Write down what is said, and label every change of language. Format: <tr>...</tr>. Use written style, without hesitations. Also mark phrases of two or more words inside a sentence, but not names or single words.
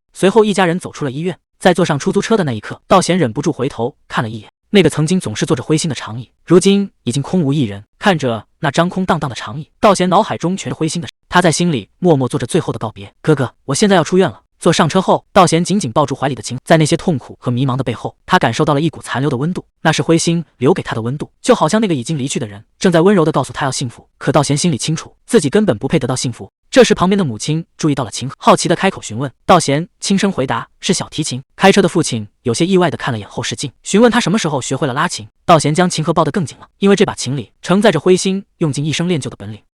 <zh>隨後一家人走出了醫院，在坐上出租車的那一刻，道賢忍不住回頭看了一眼那個曾經總是坐着灰心的長椅，如今已經空無一人。看着那张空蕩蕩的長椅，道賢腦海中全是灰心的事，他在心裡默默做着最後的告別。哥哥，我現在要出院了。坐上車後，道賢緊緊抱住懷裡的琴，在那些痛苦和迷茫的背後，他感受到了一股殘留的溫度，那是灰心留給他的溫度，就好像那個已經離去的人正在溫柔地告訴他要幸福。可道賢心裡清楚，自己根本不配得到幸福。這時旁邊的母親注意到了琴盒，好奇地開口詢問。道賢輕聲回答是小提琴。開車的父親有些意外地看了眼後視鏡，詢問他什麼時候學會了拉琴。道賢將琴盒抱得更緊了，因為這把琴裡承載着灰心用盡一生練就的本領。</zh>